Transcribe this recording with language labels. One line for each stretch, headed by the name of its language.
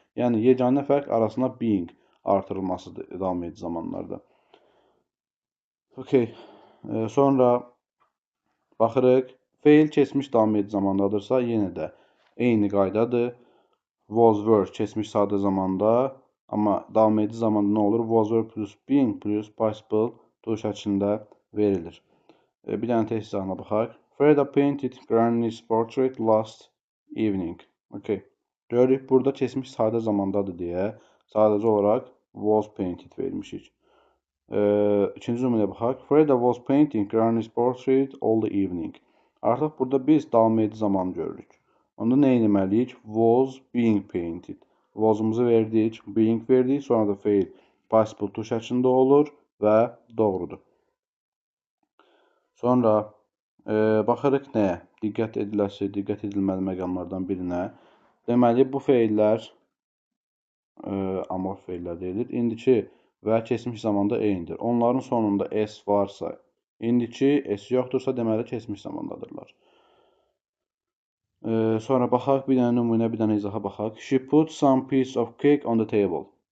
Azerbaijani: Yəni, yeganə fərq arasında being artırılmasıdır davam edici zamanlarda. Okay. Sonra baxırıq. Feil keçmiş davam edici zamandadırsa, yenə də eyni qaydadır. Was, were keçmiş sadə zamanda, amma davam edici zamanda nə olur?
English: Was, were plus being plus participle to
Azerbaijani: şəklində verilir. Bir dənə test izahına baxaq.
English: Freda painted Granny's portrait last evening. Okay.
Azerbaijani: Görürük, burada keçmiş sadə zamandadır deyə sadəcə olaraq
English: was painted
Azerbaijani: vermişik. İkinci cümləyə baxaq.
English: Freda was painting Granny's portrait all the evening.
Azerbaijani: Artıq burada biz davam edici zamanı görürük. Onda nə etməliyik?
English: Was being painted.
Azerbaijani: Was-umuzu verdik, being verdik, sonra da feil participle to şəklində olur və doğrudur. Sonra baxırıq nəyə? Diqqət edilməli məqamlardan birinə. Deməli, bu feillər amorf feillər deyilir. İndiki və keçmiş zamanda eynidir. Onların sonunda s varsa, indiki s yoxdursa, deməli keçmiş zamandadırlar. Sonra baxaq, bir dənə nümunə, bir dənə izaha baxaq.
English: She put some piece of cake on the table.